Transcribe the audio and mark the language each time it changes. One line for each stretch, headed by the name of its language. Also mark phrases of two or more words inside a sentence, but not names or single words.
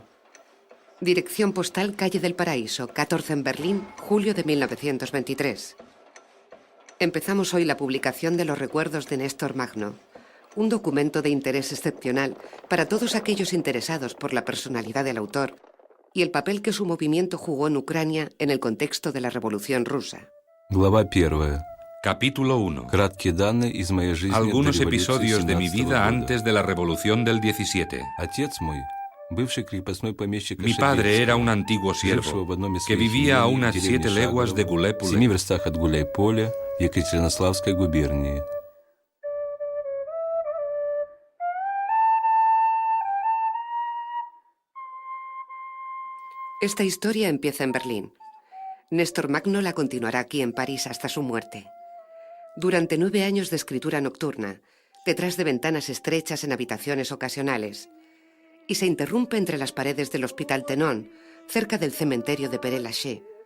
Spanish: Dirección postal Calle del Paraíso, 14 en Berlín, julio de 1923. Empezamos hoy la publicación de los recuerdos de Néstor Magno, un documento de interés excepcional para todos aquellos interesados por la personalidad del autor y el papel que su movimiento jugó en Ucrania en el contexto de la Revolución Rusa.
Russian: Глава 1.
Spanish: Capítulo 1.
Russian: Краткие данные из моей жизни
Spanish: Algunos
Russian: до революции
Spanish: episodios de mi
Russian: 17
Spanish: vida
Russian: года.
Spanish: antes de la Revolución del 17.
Russian: Отец мой, бывший крепостной помещик
Spanish: Mi padre era un
Russian: Ошибельского,
Spanish: antiguo
Russian: жившего
Spanish: siervo
Russian: в одном из
Spanish: que
Russian: своих
Spanish: vivía a
Russian: имений в
Spanish: unas
Russian: деревне
Spanish: 7 leguas de
Russian: Шагово, в 7 Гуляй-Поле. верстах от Гуляй-Поля, Екатеринославской губернии.
Spanish: Esta historia empieza en Berlín. Néstor Magno la continuará aquí en París hasta su muerte. Durante 9 años de escritura nocturna, detrás de ventanas estrechas en habitaciones ocasionales, y se interrumpe entre las paredes del Hospital Tenon, cerca del cementerio de Père-Lachaise.